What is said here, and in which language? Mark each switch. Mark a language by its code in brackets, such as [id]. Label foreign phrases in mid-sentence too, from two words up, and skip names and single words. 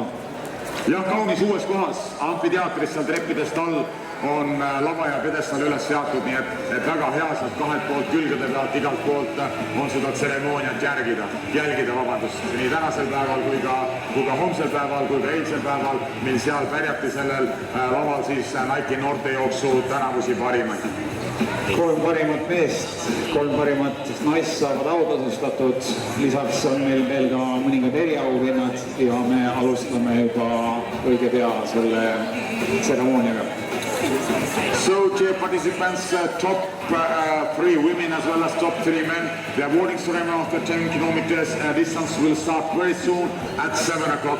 [et] Jah, kaunis uues kohas, amfiteatris seal treppidest all on lava ja pedestal üles seatud, nii et väga hea sealt kahelt poolt külgede pealt, igalt poolt on seda tseremooniat jälgida, nii tänasel päeval kui ka homsel päeval, kui ka eilsel päeval, mil seal pärjati sellel laval siis Nike noortejooksu tänavusi parimaid. 3 parimat meest, 3 parimat naist saavad autasustatud, lisaks on meil veel ka mõningad eriauhinnad ja me alustame juba õige pea selle tseremooniaga. [en] So, dear participants, top 3 women as well as top 3 men, the awarding ceremony of the 10 kilometers distance will start very soon at 7 o'clock.